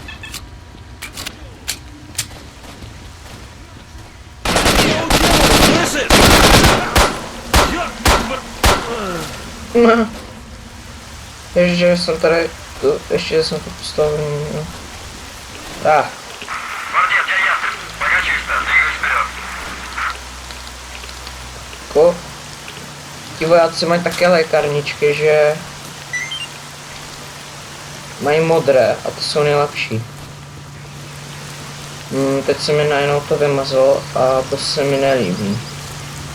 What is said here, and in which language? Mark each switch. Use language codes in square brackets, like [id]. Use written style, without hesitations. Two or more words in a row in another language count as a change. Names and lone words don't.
[cs] Ještě jsem tady, ještě jsem to postavil, jo. Tak. [ru] Гвардия, я ясно. Пока чисто. Двигаюсь вперед. [cs] Jako, ti vojáci mají také lékárničky, že mají modré a to jsou nejlepší. Teď se mi najednou to vymazlo a to se mi nelíbí.